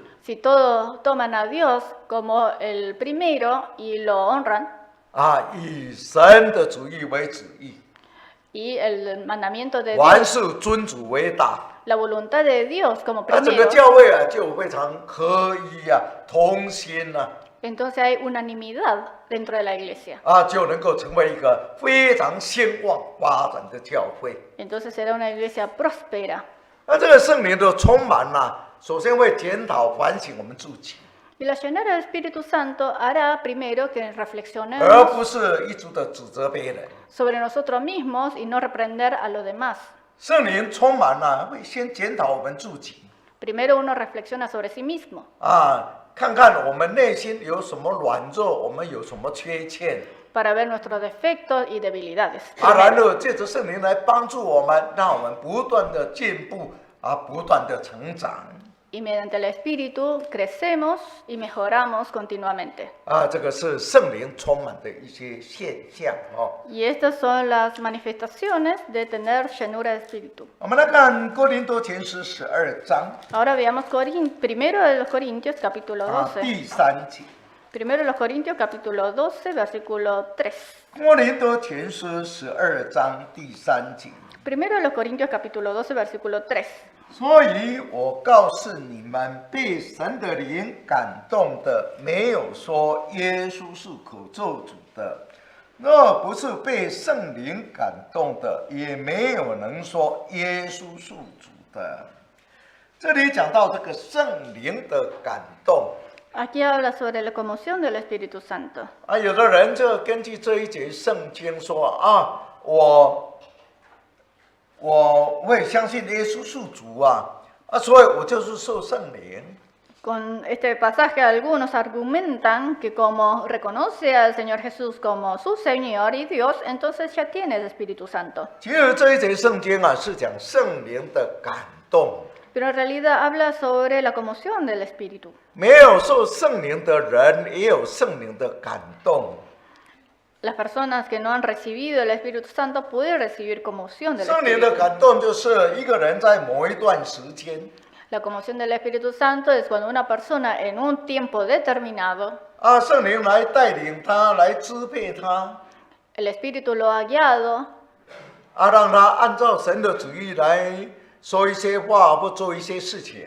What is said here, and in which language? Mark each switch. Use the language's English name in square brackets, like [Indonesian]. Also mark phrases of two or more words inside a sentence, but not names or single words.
[Spanish] si todos toman a Dios como el primero y lo honran, [Chinese] 以神的旨意为旨意， [Spanish] y el mandamiento de [Chinese] 凡 [Spanish] Dios, [Chinese] 事尊主为大， [Spanish] la voluntad de Dios como [Chinese] 整个 [Spanish] primero, [Chinese] 教会就非常合一同心 [Spanish] entonces hay unanimidad dentro de la iglesia. [Chinese] 就能够成为一个非常兴旺发展的教会。 [Spanish] Entonces será una iglesia próspera. [Chinese] 这个圣灵的充满首先会检讨反省我们自己。 [Spanish] Y la llenura del Espíritu Santo hará primero que [Chinese] 而 [Spanish] reflexionemos [Chinese] 不是一直的指责别人。 [Spanish] sobre nosotros mismos y no reprender a los demás. [Chinese] 圣灵充满了，会先检讨我们自己 [Spanish] Primero uno reflexiona sobre sí mismo [Chinese] 啊，看看我们内心有什么软弱，我们有什么缺陷 [Spanish] para ver nuestros defectos y debilidades. [Chinese] 啊，然后借着圣灵来帮助我们，让我们不断的进步啊，不断的成长 [Spanish] Y mediante el Espíritu crecemos y mejoramos continuamente. [Chinese] 啊，这个是圣灵充满的一些现象哦。 [Spanish] Y estas son las manifestaciones de tener llenura de Espíritu. [Chinese] 我们来看哥林多前书12章 [Spanish] Ahora veamos primero de los Corintios capítulo 啊 12. [Chinese] 第3节。 [Spanish] Primero de los Corintios capítulo 12 versículo 3. [Chinese] 哥林多前书12章第3节。 [Spanish] Primero de los Corintios capítulo 12 versículo 3. [Chinese] 所以我告诉你们，被神的灵感动的，没有说耶稣是可咒主的；若不是被圣灵感动的，也没有能说耶稣是主的。这里讲到这个圣灵的感动 [Spanish] Aquí habla sobre la conmoción del Espíritu Santo. [Chinese] 啊，有的人就根据这一节圣经说啊，我会相信耶稣是主啊，所以我就是受圣灵。 [Spanish] Con este pasaje algunos argumentan que como reconoce al Señor Jesús como su Señor y Dios, entonces ya tiene el Espíritu Santo. [Chinese] 其实这一节圣经啊，是讲圣灵的感动。 [Spanish] Pero en realidad habla sobre la conmoción del Espíritu. [Chinese] 没有受圣灵的人，也有圣灵的感动。 [Spanish] Las personas que no han recibido el Espíritu Santo pueden recibir conmoción del [Chinese] 圣灵的 [Spanish] Espíritu. [Chinese] 感动就是一个人在某一段时间 [Spanish] La conmoción del Espíritu Santo es cuando una persona en un tiempo determinado, [Chinese] 啊，圣灵来带领他，来支配他， [Spanish] el Espíritu lo ha guiado [Chinese] 啊，让他按照神的旨意来说一些话，或做一些事情。